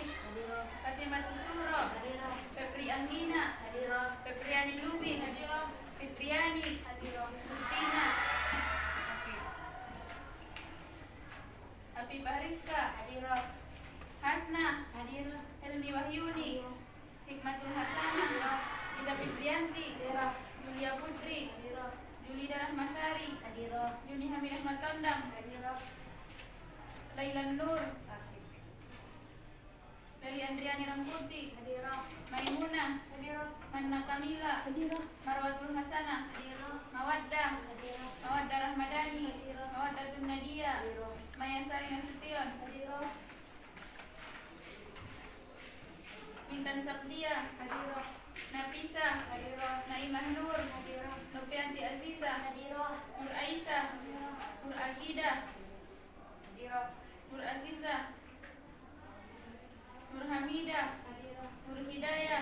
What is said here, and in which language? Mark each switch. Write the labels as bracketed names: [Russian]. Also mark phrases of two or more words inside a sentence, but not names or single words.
[Indonesian] Hadiroh. Fatimah Tuhro. Hadiroh. Febri Angina. Hadiroh. Febriani Lubis. Hadiroh. Fitriani. Hadiroh. Mustina. Oke. Habibah Rizka. Hadiroh. Hasna. Hadiroh. Helmi Wahyuni. Hikmatul Hasanah. Hadiroh. Ida Fitrianti. Hadiroh. Julia Putri. Hadiroh. Julida Rahmasari. Hadiroh. Yuni Hamid Ahmad Kandang. Hadiroh. Lailan Nur. Leli Andriani Ramputi. Hadiroh. Maimunah. Hadiroh. Manna Kamila. Hadiroh. Marwatul Hasanah. Hadiroh. Mawaddah. Hadiroh. Mawaddah Rahmadani. Hadiroh. Mawaddatun Nadia. Hadiroh. Maya Sari Nasution. Hadiroh. Intan Sabdia. Hadiroh. Nafisa. Hadiroh. Naimah Nur. Hadiroh. Nopianti Aziza. Hadiroh. Nur Aisyah. Hadiroh. Nur Agida. Hadiroh. Nur Aziza. Nur Hamidah. Hadiroh. Nur Hidayah.